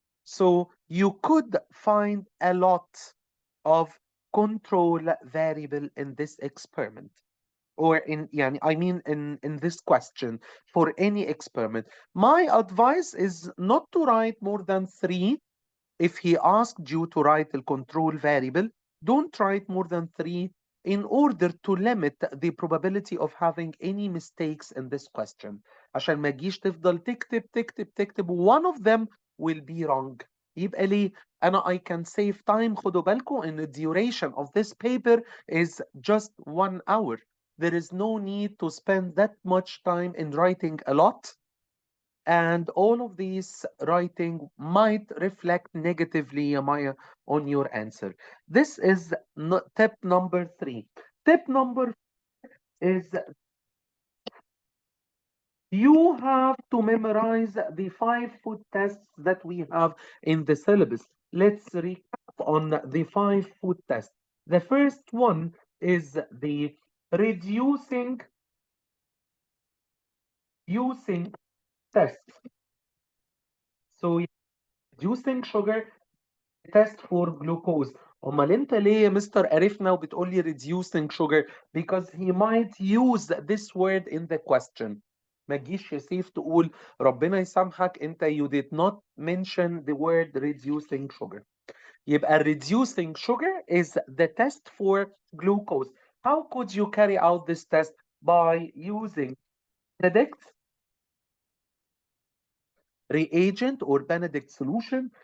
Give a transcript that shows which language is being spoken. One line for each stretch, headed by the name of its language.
English: So you could find a lot of control variable in this experiment, or in يعني I mean in this question for any experiment. My advice is not to write more than three. If he asked you to write the control variable, don't write more than three in order to limit the probability of having any mistakes in this question.
Arabic: عشان ما تجيش تفضل تكتب تكتب تكتب
English: one of them will be wrong.
Arabic: يبقى ليه؟ أنا
English: I can save time.
Arabic: خدوا بالكم إن
English: the duration of this paper is just 1 hour. There is no need to spend that much time in writing a lot, and all of these writing might reflect negatively, Maya, on your answer. This is tip number 3. Tip number is you have to memorize the 5 food tests that we have in the syllabus. Let's recap on the 5 food tests. The first one is the reducing using test. So reducing sugar test for glucose.
Arabic: امال انت ليه يا مستر قرفنا وبتقول لي reducing sugar?
English: Because he might use this word in the question.
Arabic: ما تجيش يا سيف تقول ربنا يسامحك انت
English: you did not mention the word reducing sugar. يبقى reducing sugar is the test for glucose. How could you carry out this test? By using Benedict reagent or Benedict solution.